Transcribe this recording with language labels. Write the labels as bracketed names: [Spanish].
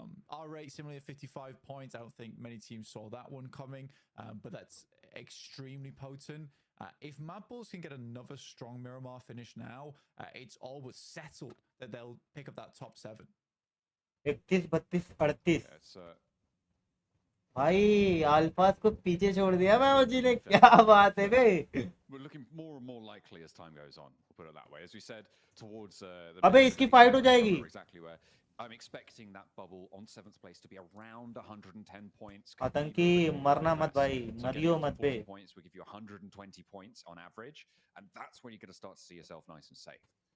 [English] Our rate similarly at 55 points. I don't think many teams saw that one coming, but that's extremely potent. If Mad Bulls can get another strong Miramar finish now, it's all but settled that they'll pick up that top 7. 31, 32, 38. [Hindi] भाई अल्फास को पीछे छोड़ दिया मैं ओजी ने. क्या बात है बे. [English] We're looking more and more likely as time goes on. We'll put it that way. As we said, towards the [Hindi] अबे इसकी फाइट हो जाएगी. [English] Exactly where I'm expecting that bubble on 7th place to be around 110 points. [Hindi] आतंकी मरना मत भाई, मरियो मत बे. [English] Points will give you 120 points on average, and that's when you're going to start to see yourself nice and safe.